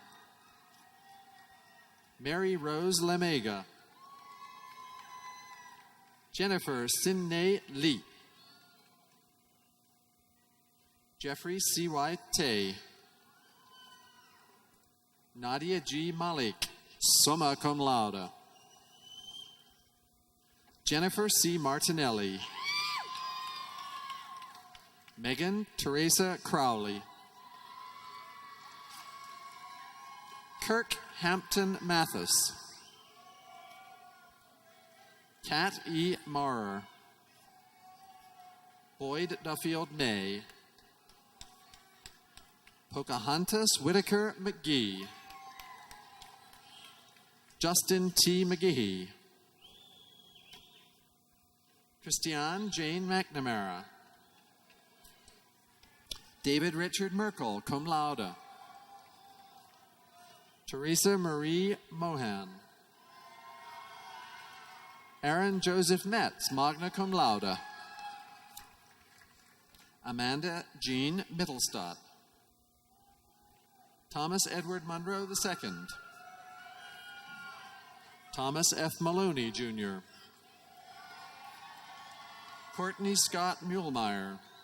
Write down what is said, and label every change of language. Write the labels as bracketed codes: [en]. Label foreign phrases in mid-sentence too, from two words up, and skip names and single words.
[en] Mary Rose Lemega. Jennifer Sinne Lee. Jeffrey C.Y. Tay. Nadia G. Malik, [la] summa cum laude. [en] Jennifer C. Martinelli. Megan Teresa Crowley. Kirk Hampton Mathis. Kat E. Maurer. Boyd Duffield May. Pocahontas Whitaker McGee. Justin T. McGehee. Christiane Jane McNamara. David Richard Merkel, [la] cum laude. [en] Teresa Marie Mohan. Aaron Joseph Metz, [la] magna cum laude. [en] Amanda Jean Mittelstadt. Thomas Edward Monroe II. Thomas F. Maloney, Jr. Courtney Scott Muehlmeyer.